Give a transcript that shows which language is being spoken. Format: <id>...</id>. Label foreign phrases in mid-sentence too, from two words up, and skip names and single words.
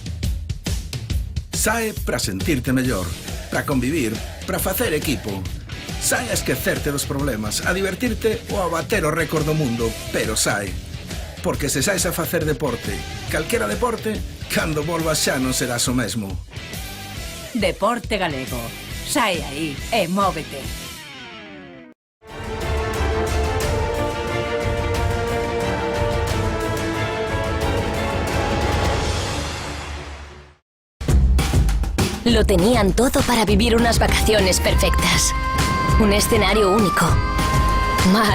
<gl>Sae para sentirte mellor, para convivir, para facer equipo. Sai a esquecerte dos problemas, a divertirte ou a bater o récord do mundo, pero sai. Porque se sais a facer deporte, calquera deporte, cando volvas xa non serás o mesmo. Deporte Galego. Sai aí e móvete.</gl> <es>Lo tenían todo para vivir unas vacaciones perfectas. Un escenario único. Mar.</es>